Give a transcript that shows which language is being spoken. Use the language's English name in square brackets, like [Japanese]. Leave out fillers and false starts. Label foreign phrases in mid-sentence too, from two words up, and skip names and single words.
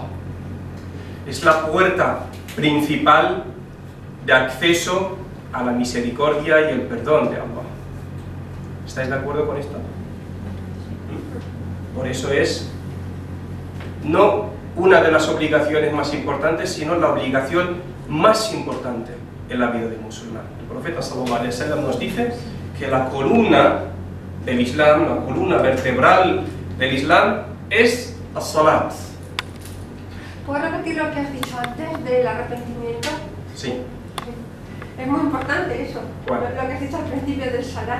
[Spanish] Es la puerta principal de acceso a la misericordia y el perdón de Allah. ¿Estáis de acuerdo con esto? Por eso es no una de las obligaciones más importantes, sino la obligación más importante en la vida del musulmán. El profeta [Arabic] صلى الله عليه وسلم [Spanish] nos dice que la columna del Islam, la columna vertebral del Islam es as-salat. ¿Puedo repetir lo que has dicho antes del arrepentimiento? Sí. Es muy importante eso, ¿Cuál? lo que has dicho al principio del salat.